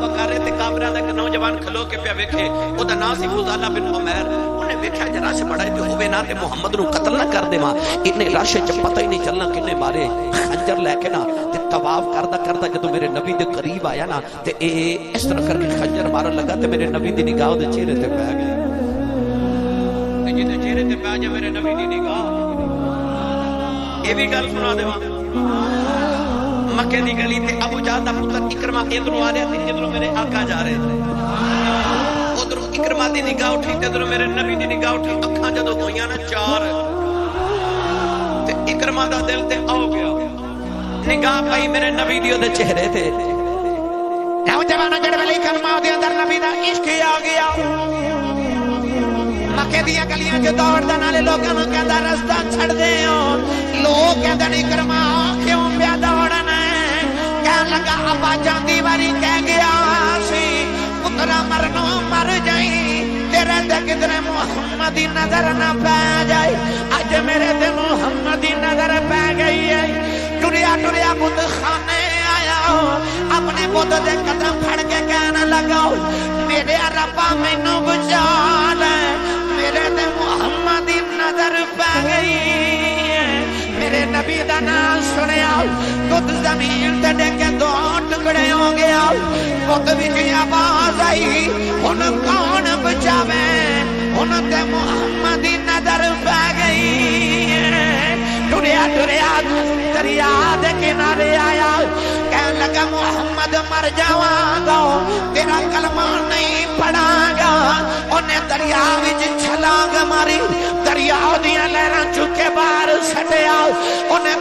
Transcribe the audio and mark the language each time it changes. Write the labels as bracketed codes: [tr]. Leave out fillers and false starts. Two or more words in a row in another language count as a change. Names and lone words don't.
[pa] کر رہے تے کعبے دا ایک نوجوان کھلو کے پیا ویکھے، او دا نام سی فضالہ بن عمیر، انہیں ویکھیا جے رش بڑا ہے تے ہوے نہ تے محمد نو قتل نہ کر دے، انہیں رش وچ پتہ ہی نہیں چلنا کنے مارے، خنجر لے کے نا تے طواف کردا کردا جدوں میرے نبی دے قریب آیا نا تے اے اس طرح کر کے خنجر مارن لگا تے میرے نبی دی نگاہ دے چہرے تے پے گئی، تے جے چہرے تے پے جے میرے نبی دی نگاہ، اے بھی گل سنا دیواں۔ مکے دی گلی تے ابو جہل دا پتر اکرمہ ادھروں آ رہا تے ادھروں میرے آقا جا رہے تھے، ادھروں اکرمہ دی نگاہ اٹھی تے ادھروں میرے نبی دی نگاہ اٹھی، اکھاں جدوں ہوئیاں نا چار تے اکرمہ دا دل تے آ گیا، نگاہ پئی میرے نبی دی دے چہرے تے، نوجوان جڑے ویلے اکرمہ دے اندر نبی دا عشق آ گیا، مکے دیا گلیاں جو دوڑ دا نالے لوگاں نوں کہندا رستہ چھڑ دے ہو، لوگ کہندے اکرمہ کیوں پیا دوڑنا، کہن لگا ابا جاندی واری کہہ گیا سی پترا مرنو مر جائی، تیرے تے کدھر محمدی نظر نہ پہ جائے، اج میرے تے محمدی نظر پہ گئی ہے، ٹریا ٹریا بت خانے آیا، اپنے بت دے قدم پھڑ کے کہنے لگا میرے ربا مینوں بچا لے، میرے تے محمدی نظر پہ گئی ہے، میرے نبی دا نام سنیا، خود زمین تے ڈگے دو ٹکڑے ہو گیا، خود وچ آواز آئی ہن کون بچاوے، ہن تے محمدی نظر پہ گئی ہے، ٹریا ٹریا دریا دے کنارے آیا، کہنے لگا محمد مر جاواں گا، تیرا کلمہ نہیں پڑھاں گا، انہیں دریا وچ چھلانگ ماری، دریا دیاں لہراں چکے باہر سٹیا، انہیں